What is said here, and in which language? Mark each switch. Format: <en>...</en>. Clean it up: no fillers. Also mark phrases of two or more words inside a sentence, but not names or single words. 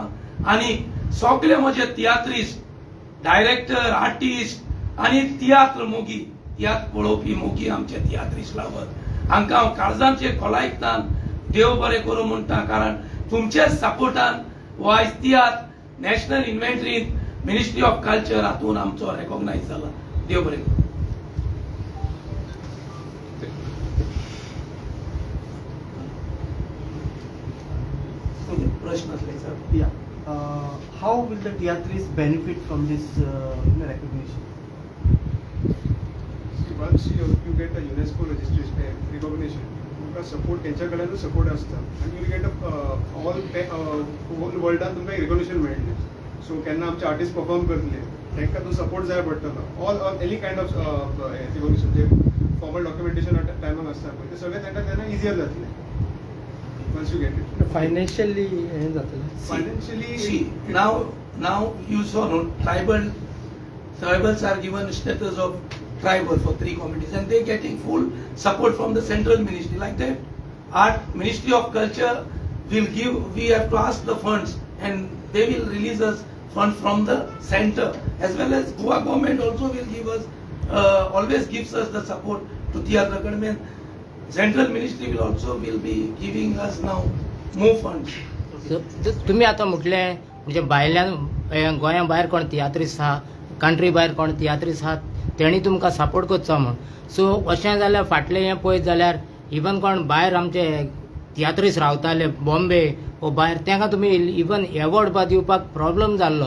<kok>आनी सगळे म्हजे तियात्रिस्ट डायरेक्टर आर्टिस्ट आनी तियात्र मोगी तियात्र पळोवपी मोगी आमचे तियात्रिस्ट लावत हांकां हांव काळजांचे खोलायतान देव बरें करूं म्हणटा कारण तुमचेच सपोर्टान हो आयज तियात्र नॅशनल इन्व्हेंटरींत</kok> <en>Ministry of Culture</en> <kok>हातून आमचो रेकॉग्नायज जाला. देव बरें करूं. प्रश्न असले सर.</kok> <en>Yeah. How will the theatres benefit from this recognition? once you get a UNESCO registration recognition,</en> <kok>तुमका सपोर्ट तेंच्या कडल्यान सपोर्ट आसता आनी</kok> <en>you get all</en> <kok>वर्ल्डान तुमकां एक रिकॉग्निशन मेळटलें. सो केन्ना आमचे आर्टिस्ट परफॉर्म करतले तांकां तो सपोर्ट जाय पडटलो.</kok> <en>all any kind of recognition</en> <kok>जे</kok> <en>formal documentation</en> <kok>टायमाक आसता पळय ते सगळें तांकां तेन्ना इजियर जातलें</kok> <en>once you get it. Financially,</en> <kok>हें जातलें.</kok> <en>Financially, See, now you saw, no, tribals are given status of tribal for 3 committees and they're getting full support from the central ministry. Like that, our Ministry of Culture will give, we have to ask the funds and they will release us funds from the center, as well as Goa government also will give us, always gives us the support to Theatre Academy. Central ministry will be giving us now more funds.</en> <kok>तुम्ही आता म्हटलें म्हणजे भायल्यान गोंया भायर कोण तियात्रीस्ट आहा, कंट्री भायर कोण तियात्रीस्ट आहात तेणी तुमकां सपोर्ट करचो म्हण. सो अशें जाल्यार फाटलें हें पळयत जाल्यार इवन कोण भायर आमचे तियात्रीस्ट रावताले बॉम्बे वो भायर तांकां तुमी इवन एवॉर्ड बा दिवपाक प्रॉब्लम जाल्लो.</kok>